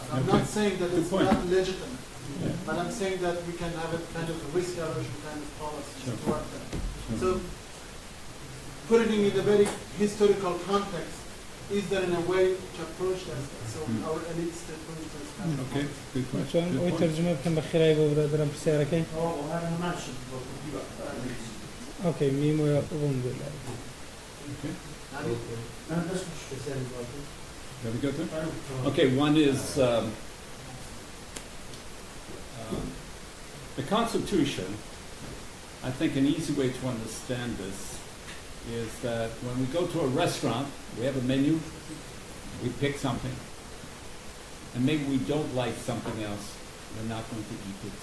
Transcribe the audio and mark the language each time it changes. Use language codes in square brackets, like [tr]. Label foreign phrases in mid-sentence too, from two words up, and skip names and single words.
[en] I'm not saying that it's not legitimate, but I'm saying that we can have a kind of risk aversion kind of policy toward that. So putting it in a very historical context, is there in a way to approach that so our elites that put it as kind of Okay, good question. [ckb] چۆن ئەوەی تەرجمە بکەم بە خێرایی بۆ برادرم پرسیارەکەی اوكي ميمو [ar] الحمد لله [en] Have we got them? Okay, one is the Constitution. I think an easy way to understand this is that when we go to a restaurant, we have a menu, we pick something, and maybe we don't like something else, we're not going to eat it.